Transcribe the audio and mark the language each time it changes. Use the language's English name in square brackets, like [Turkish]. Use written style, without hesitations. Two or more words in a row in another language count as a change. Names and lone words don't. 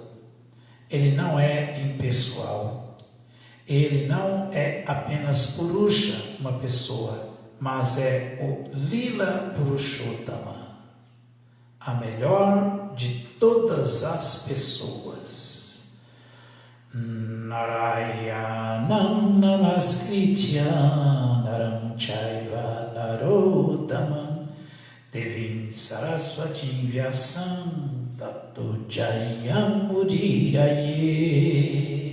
[Portuguese] Ele não é impessoal. Ele não é apenas Purusha, uma pessoa, mas é o [Sanskrit] लीला पुरुषोत्तम, [Portuguese] a melhor de todas as pessoas. [Sanskrit] नारायणं नमस्कृत्य नरं चैव नरोत्तमम् देवीं सरस्वतीं व्यासं ततो जयम् उदीरयेत्.